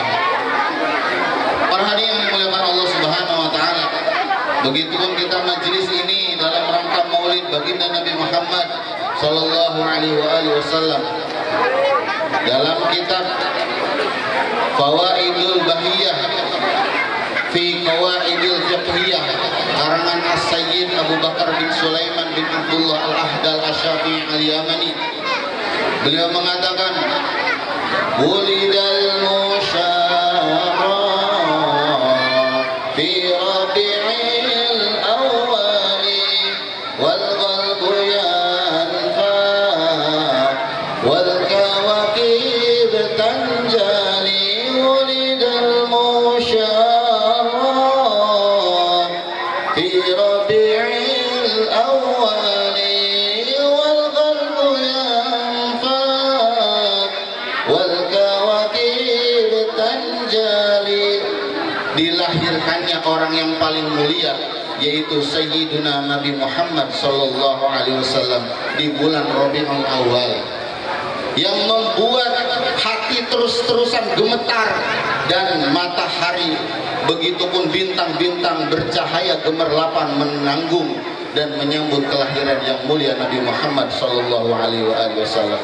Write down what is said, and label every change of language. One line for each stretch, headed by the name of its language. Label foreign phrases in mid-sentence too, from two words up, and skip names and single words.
Indonesian: Para hadirin yang dimuliakan Allah
Arabic: سبحانه وتعالى,
Indonesian: begitupun kita majelis ini dalam rangka Maulid baginda Nabi Muhammad
Arabic: صلى الله عليه وسلم.
Indonesian: Dalam kitab Fawaidul Bahiyah fi Qawaidil Fiqhiyah karangan As-Sayyid Abu Bakar bin Sulaiman bin Abdullah Al-Ahdal Asy-Syafi'i Al-Yamani, beliau mengatakan,
Arabic: ولد المشرف في ربيع الأول والقلب ينفى والكواكب تنجلي. ولد المشرف في ربيع الأول والقلب ينفى والكواكب تنجلي.
Indonesian: Dilahirkannya orang yang paling mulia, yaitu Sayyiduna Nabi Muhammad
Arabic: صلى الله عليه وسلم
Indonesian: di bulan Rabiul Awal, yang membuat hati terus-terusan gemetar dan matahari begitupun bintang-bintang bercahaya gemerlapan menanggung dan menyambut kelahiran yang mulia Nabi Muhammad
Arabic: صلى الله عليه وسلم.